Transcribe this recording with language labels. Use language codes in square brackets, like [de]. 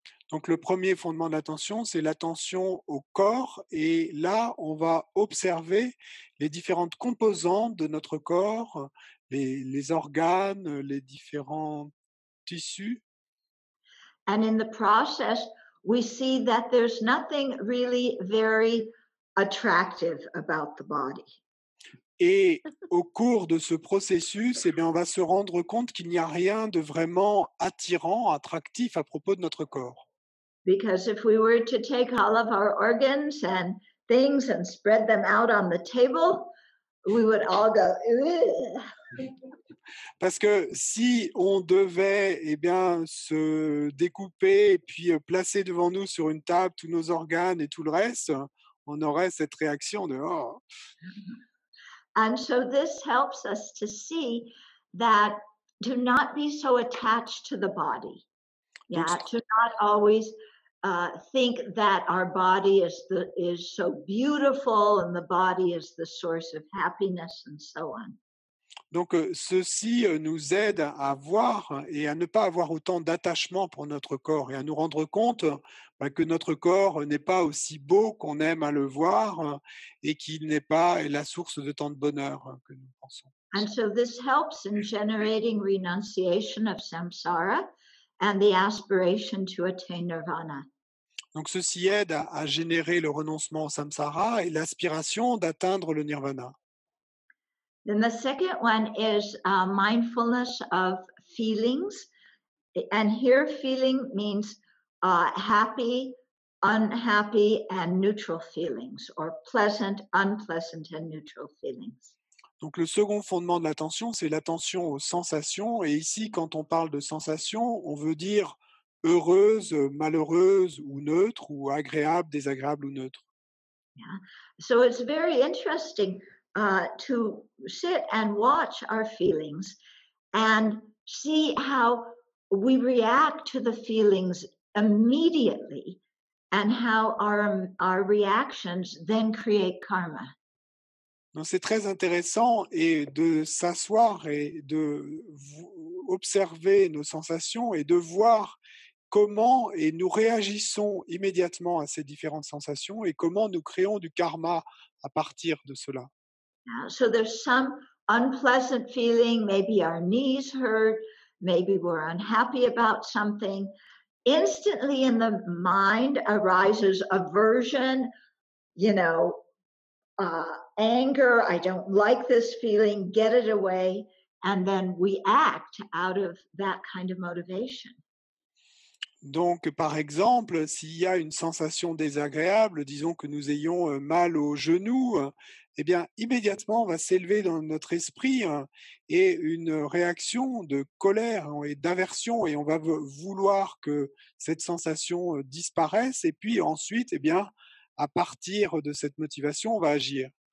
[fr] Donc le premier fondement de l'attention, c'est l'attention au corps. Et là, on va observer les différentes composantes de notre corps, les organes, les différents tissus. [en] And in the process, we see that there's nothing really very attractive about the body. [fr] Et au cours de ce processus, eh bien, on va se rendre compte qu'il n'y a rien de vraiment attirant, attractif à propos de notre corps. [en] Because if we were to take all of our organs and things and spread them out on the table, we would all go, "Ugh." [fr] Parce que si on devait eh bien, se découper et puis placer devant nous sur une table tous nos organes et tout le reste, on aurait cette réaction de oh. [en] And so this helps us to see that to not be so attached to the body. Yeah, to not always think that our body is so beautiful and the body is the source of happiness and so on. [fr] Donc, ceci nous aide à voir et à ne pas avoir autant d'attachement pour notre corps et à nous rendre compte que notre corps n'est pas aussi beau qu'on aime à le voir et qu'il n'est pas la source de tant de bonheur que nous pensons. [en] And so this helps in generating renunciation of samsara and the aspiration to attain nirvana. [fr] Donc, ceci aide à générer le renoncement au samsara et l'aspiration d'atteindre le nirvana. [en] Then the second one is mindfulness of feelings. And here feeling means happy, unhappy, and neutral feelings, or pleasant, unpleasant, and neutral feelings. [fr] Donc le second fondement de l'attention, c'est l'attention aux sensations. Et ici, quand on parle de sensations, on veut dire heureuse, malheureuse ou neutre, ou agréable, désagréable ou neutre. [en] Yeah. So it's very interesting to sit and watch our feelings and see how we react to the feelings immediately and how our reactions then create karma. [fr] Donc c'est très intéressant et de s'asseoir et de observer nos sensations et de voir comment et nous réagissons immédiatement à ces différentes sensations et comment nous créons du karma à partir de cela. [en] So there's some unpleasant feeling, maybe our knees hurt, maybe we're unhappy about something. Instantly in the mind arises aversion, anger, I don't like this feeling, get it away, and then we act out of that kind of motivation. [fr] Donc, par exemple, s'il y a une sensation désagréable, disons que nous ayons mal au genou, eh bien, immédiatement, on va s'élever dans notre esprit et une réaction de colère et d'aversion, et on va vouloir que cette sensation disparaisse, et puis ensuite, eh bien, à partir de cette motivation, on va agir.